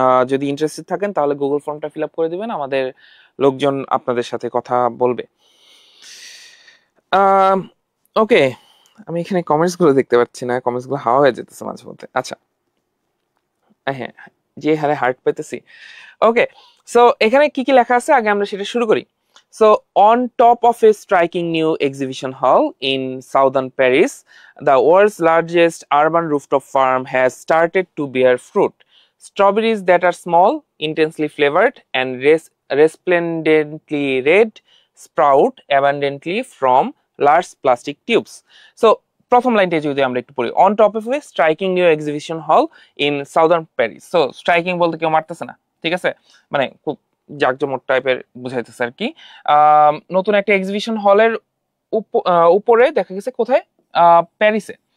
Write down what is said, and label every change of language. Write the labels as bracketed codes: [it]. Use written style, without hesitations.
[bn] যদি ইন্টারেস্টেড থাকেন তাহলে গুগল ফর্মটা ফিল আপ করে দিবেন, আমাদের লোকজন আপনাদের সাথে কথা বলবে। ওকে, আমি এখানে কমেন্টস গুলো দেখতে পাচ্ছি না, কমেন্টস গুলো হাওয়া হয়ে যেতেছে মাঝে মধ্যে। আচ্ছা হ্যাঁ, যে হারে হার্ট পেতেছি। ওকে, সো এখানে কি কি লেখা আছে আগে আমরা সেটা শুরু করি। [en] So, on top of a striking new exhibition hall in southern Paris, the world's largest urban rooftop farm has started to bear fruit. Strawberries that are small, intensely flavored, and resplendently red sprout abundantly from large plastic tubes. [bn] So, প্রথম লাইনটা যদি আমরা একটু পড়ি, [en] On top of a striking new exhibition hall in southern Paris. [bn] So striking বলতে কেউ মারতেছে না, ঠিক আছে, মানে খুব জাকজমক টাইপের বুঝাইতেছে আর কি। নতুন একটা এক্সিবিশন হলের উপরে দেখা গেছে কোথায়, প্যারিসে।